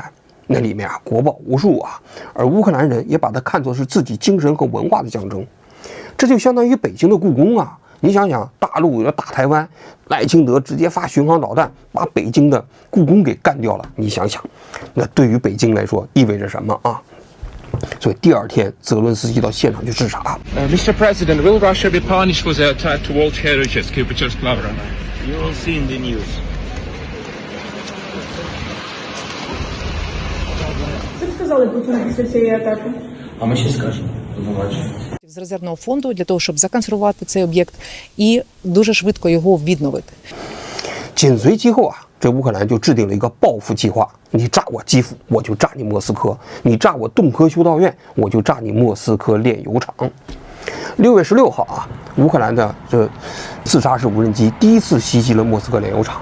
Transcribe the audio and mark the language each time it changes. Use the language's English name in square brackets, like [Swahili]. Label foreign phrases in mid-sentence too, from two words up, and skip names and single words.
[Chinese] 那里面国宝无数而乌克兰人也把它看作是自己精神和文化的象征。这就相当于北京的故宫你想想，大陆要打台湾，赖清德直接发巡航导弹把北京的故宫给干掉了。你想想，那对于北京来说意味着什么所以第二天，泽伦斯基到现场去视察。 [English] Mr. President, will Russia be punished for the attack to World Heritage Kipchak Lavra? You will see in the news. [Ukrainian] Що сказали Путіну після цієї атаки? А ми ще скажемо. Побачимо. З резервного фонду для того, щоб законсервувати цей об'єкт і дуже швидко його відновити. [Chinese] 紧随其后这乌克兰就制定了一个报复计划，你炸我基辅，我就炸你莫斯科；你炸我洞科修道院，我就炸你莫斯科炼油厂。6月16号乌克兰的这自杀式无人机第一次袭击了莫斯科炼油厂。